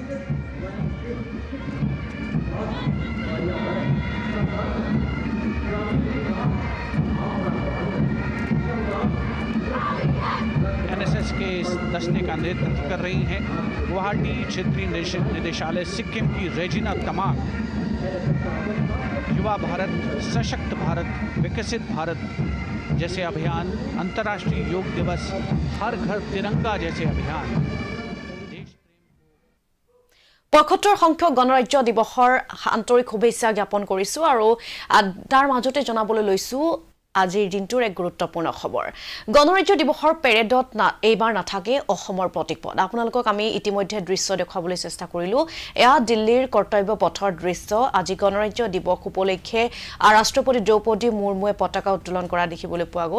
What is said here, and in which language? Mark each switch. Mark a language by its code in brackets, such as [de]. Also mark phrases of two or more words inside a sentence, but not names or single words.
[hi] एनएसएस के इस दस्ते का नेतृत्व कर रही हैं गुवाहाटी क्षेत्रीय निदेशालय सिक्किम की रेजिना तमांग। युवा भारत, सशक्त भारत, विकसित भारत जैसे अभियान, अंतर्राष्ट्रीय योग दिवस, हर घर तिरंगा जैसे अभियान [as] ৭৫ সংখ্যক গণৰাজ্য দিৱসৰ আন্তৰিক শুভেচ্ছা জ্ঞাপন কৰিছো আৰু তাৰ মাজতে জনাবলৈ লৈছো আজিৰ দিনটোৰ এক গুৰুত্বপূৰ্ণ খবৰ গণৰাজ্য দিৱসৰ পেৰেডত এইবাৰ নাথাকে অসমৰ প্ৰতীকপট আপোনালোকক আমি ইতিমধ্যে দৃশ্য দেখুৱাবলৈ চেষ্টা কৰিলো এয়া দিল্লীৰ কৰ্তব্য পথৰ দৃশ্য আজি গণৰাজ্য দিৱস উপলক্ষে ৰাষ্ট্ৰপতি দ্ৰৌপদী মুৰ্মুৱে পতাকা উত্তোলন কৰা দেখিবলৈ পোৱা গ'ল